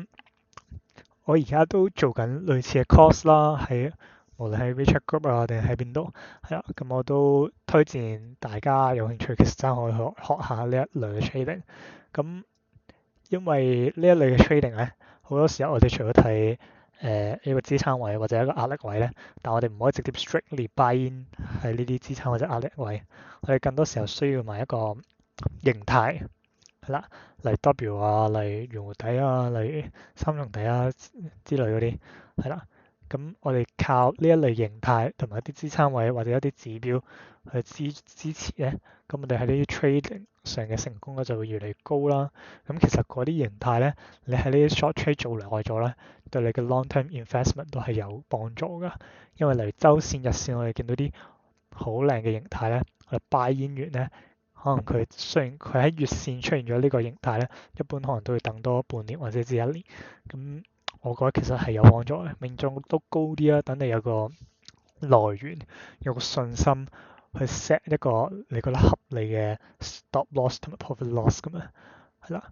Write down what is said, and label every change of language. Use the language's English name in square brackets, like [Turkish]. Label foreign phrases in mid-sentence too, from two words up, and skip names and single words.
[Cantonese] 我而家都做緊類似嘅 course 啦，無論喺 WeChat Group 啊定係喺邊度，係啦，咁我都推薦大家有興趣其實真可以學下呢一類嘅 trading。咁因為呢一類嘅 trading 咧，好多時候我哋除咗睇一個支撐位或者一個壓力位咧，但我哋唔可以直接 [English] strictly buy in [Cantonese] 喺呢啲支撐或者壓力位，我哋更多時候需要買一個形態係啦，例如 W 啊，例如圓弧底啊，例如三重底啊之類嗰啲係啦。咁我哋靠呢一類形態同埋一啲支撐位或者一啲指標去支持咧，咁我哋喺呢啲 trading 上嘅成功率就會越嚟越高啦。咁其實嗰啲形態咧，你喺呢啲 [English] short trade [Cantonese] 做耐咗咧，對你嘅 [English] long term investment [Cantonese] 都係有幫助噶。因為例如週線、日線，我哋見到啲好靚嘅形態咧，我哋 [English] buy in [Cantonese] 完咧，可能佢雖然佢喺月線出現咗呢個形態咧，一般可能都要等多半年或者至一年。咁我覺得其實係有幫助嘅，命中率都高啲啦。等你有個來源，有個信心去 set 一個你覺得合理嘅 [English] stop loss [Cantonese] 同埋 [English] profit loss [Cantonese] 咁樣，係啦。